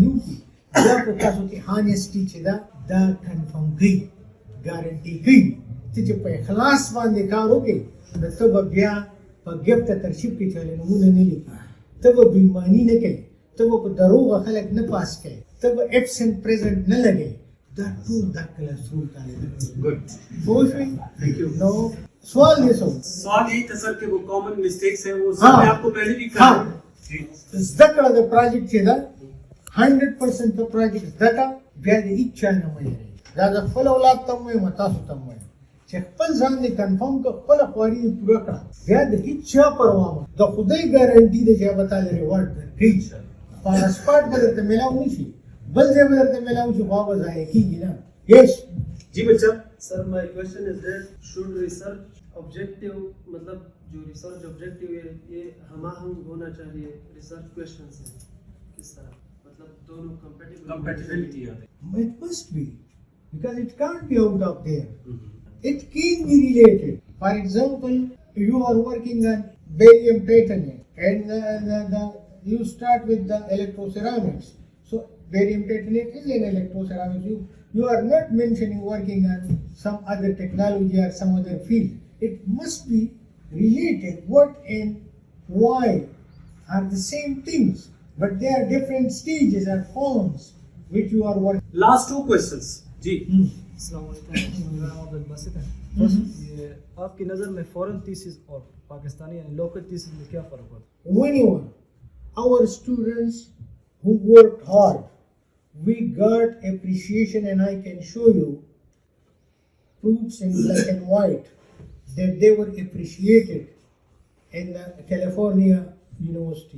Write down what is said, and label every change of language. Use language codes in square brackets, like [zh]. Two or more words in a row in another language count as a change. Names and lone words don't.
[ps] وکړي دا په تاسو کې هانیسټي چې دا کنفرم کوي ګارنټي کوي چې په اخلاص باندې کار وکړي نو ته به بیا په ګفت ترشیب کې چاله نمونه نه لیکي ته به بېایماني نه کوي ته به په دروغه خلک نه پاس کوي ته به [en] absent present [ps] نه لګوي دا ټول دا [en] class room [ps] طالب ګډ پوه شوې نو سوال دې [ur] سوال یہی تھا سر کہ وہ [en] common mistakes [ur] ہیں وہ سر نے آپ کو پہلے بھی کہا [ps] زده کړه د پروجیکټ چې ده 100% د پروجیکټ زده کړه بیا د هېڅ چا نه مه هېروئ دا د خپل اولاد ته هم وایم تاسو ته هم وایم چې خپل ځان دې کنفرم کړه خپله خواري دې پوره کړه بیا د هېڅ چا پروا مه د خدای ګارنټي ده چې هغه به تاله ریوارډ درکوي په هغه سپاټ به درته میلاو نه شي بل ځای به درته میلاو شي خو هغه به ضایع کېږي نه یس [ur] جی بچہ [en] sir my question is that should research objective [ur] مطلب جو [en] research objective [ur] ہے یہ ہم آہنگ ہونا چاہیے [en] research question [ur] سے کس طرح مطلب دونوں کمپیٹیبلٹی آتے [en] It must be because it can't be out of there. It can be related. For example, you are working on barium titanium and you start with the electroceramics. So barium titanium is an electroceramics. You are not mentioning working on some other technology or some other field. It must be related. What and why are the same things, but they are different stages or forms which you are working. Last two questions. [ur] जी [ar] السلام علیکم [ur] یہ آپ کی نظر میں [en] foreign thesis [ur] اور پاکستانی یعنی [en] local thesis [ur] میں کیا فرق ہوتا ہے? [en] Whenever our students who worked hard, we got appreciation, and I can show you proofs in black and white that they were appreciated in the California University.